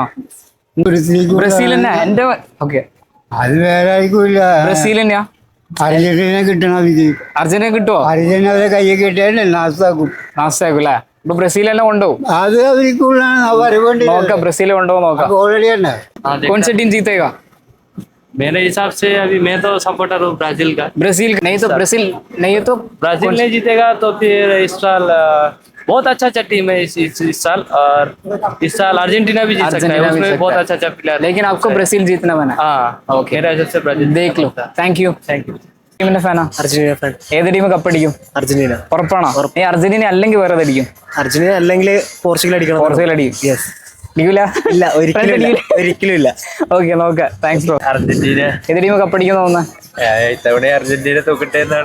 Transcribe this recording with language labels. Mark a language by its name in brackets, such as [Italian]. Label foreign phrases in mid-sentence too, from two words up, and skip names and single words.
[Malayalam] ബ്രസീൽ തന്നെ. എന്റെ ഓക്കെ. അത് വേറെ ആയിരിക്കൂല. ബ്രസീൽ തന്നെയാ? അർജന്റീന കിട്ടണം. അർജന്റീന കിട്ടുമോ? അർജന്റീന അവരെ കയ്യിൽ കിട്ടിയാൽ നാശാക്കും അല്ലേ? ഇപ്പൊ ബ്രസീൽ തന്നെ കൊണ്ടുപോകും. അത് അവർക്കുള്ള നോക്കാം. ബ്രസീൽ കൊണ്ടുപോകും. നോക്കാം. ഓൾറെഡി തന്നെ. [Hindi] कौन सी टीम जीतेगा? मेरे हिसाब से अभी मैं तो सपोर्टर हूँ ब्राजील का। ब्राजील नहीं तो ब्राजील नहीं जीतेगा तो फिर इस साल बहुत अच्छा टीम है इस साल। और इस साल अर्जेंटीना भी जीत सकता है, उसमें बहुत अच्छा प्लेयर। लेकिन आपको ब्राजील जीतना बना। हाँ, ओके. मेरा हिसाब से ब्राजील देख लो. [English] thank you. [Malayalam] ടീമിന്റെ ഫാനാ? അർജന്റീന ഫാൻ. ഏത് ടീം കപ്പടിക്കും? അർജന്റീന. ഉറപ്പാണോ? ഈ അർജന്റീന അല്ലെങ്കിൽ വേറെ അടിക്കും? അർജന്റീന അല്ലെങ്കിൽ പോർച്ചുഗൽ അടിക്കണം. പോർച്ചുഗൽ അടിക്കും. അടിക്കൂല? ഇല്ല, ഒരിക്കലും ഇല്ല. ഓക്കെ നോക്കാം. [English] thanks bro. [Malayalam] അർജന്റീന ഏത് ടീം കപ്പടിക്കുന്ന തോന്നുന്നു? ഇത്തവണ അർജന്റീന തോക്കട്ടെ എന്നാണ്.